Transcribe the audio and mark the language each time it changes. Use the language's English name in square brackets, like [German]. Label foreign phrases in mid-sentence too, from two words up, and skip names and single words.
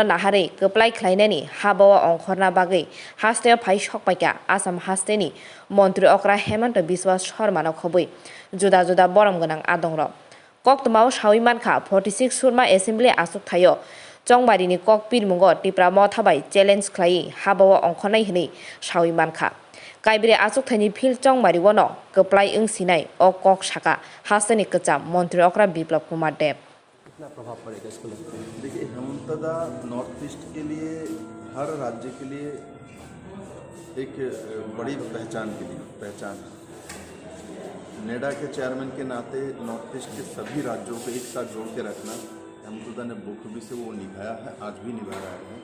[Kok Borok] नाहारै गोप्लाय खलायनायनि हाबाव अंखरना बागै हास्ते फाइ सकपाइका आसाम हास्तेनि मन्त्री अक्रा हेमंत बिस्वा शर्मानो खबै जुदा जुदा बरम गोनां आदंर कक्तमाव सावि मानखा 46 सुरमा एसेम्बली आचुक थायो चंबारिनि कक पिरमुंगो टिप्रा मथाबाय चेलेन्ज खलायै हाबाव अंखरनाय हनै सावि मानखा काइब्रे आचुक थाइनि फिलचं मारिवनो गोप्लाय ओंसिनाय अ कक साका हास्तेनि कचा मन्त्री अक्रा बिप्लब कुमार देव। [Hindi] कितना प्रभाव पड़ेगा इसको लगता है? देखिए, हेमंतदा नॉर्थ ईस्ट के लिए, हर राज्य के लिए एक बड़ी पहचान है। नेडा के चेयरमैन के नाते नॉर्थ ईस्ट के सभी राज्यों को एक साथ जोड़ के रखना हेमंतदा ने बखूबी से वो निभाया है, आज भी निभा रहा है।